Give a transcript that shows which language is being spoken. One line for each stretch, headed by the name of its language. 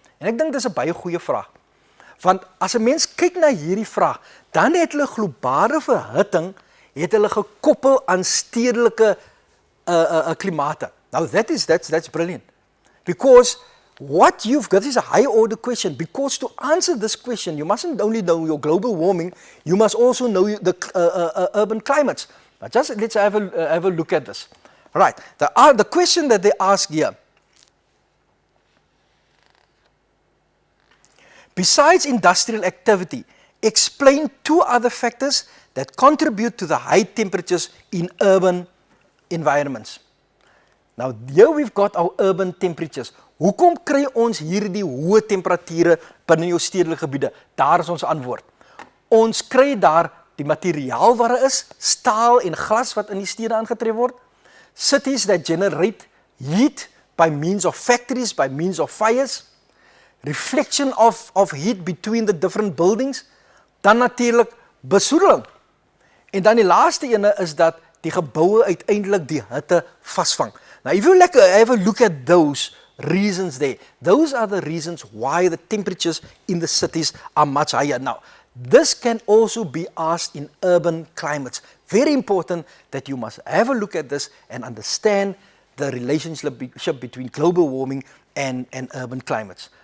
Afrikaans: En ek dink dis 'n baie goeie vraag. Want as 'n mens kyk na hierdie vraag, dan het hulle globale verhitting gekoppel aan stedelike klimate.
English: Now that's brilliant. Because what you've got is a high order question, because to answer this question, you mustn't only know your global warming, you must also know the urban climates. But let's have a look at this. Right, the question that they ask here. Besides industrial activity, explain 2 other factors that contribute to the high temperatures in urban environments. Now here we've got our urban temperatures.
Afrikaans: Hoekom kry ons hierdie hoë temperature binne jou stedelike gebiede? Daar is ons antwoord. Ons kry daar die materiaal wat daar is, staal en glas wat in die stede aangetref word.
English: Cities that generate heat by means of factories, by means of fires. Reflection of heat between the different buildings.
Afrikaans: Dan natuurlik besoedeling. En dan die laaste ene is dat die geboue uiteindelik die hitte vasvang.
English: Now if you have a look at those reasons there, those are the reasons why the temperatures in the cities are much higher. Now, this can also be asked in urban climates. Very important that you must have a look at this and understand the relationship between global warming and urban climates.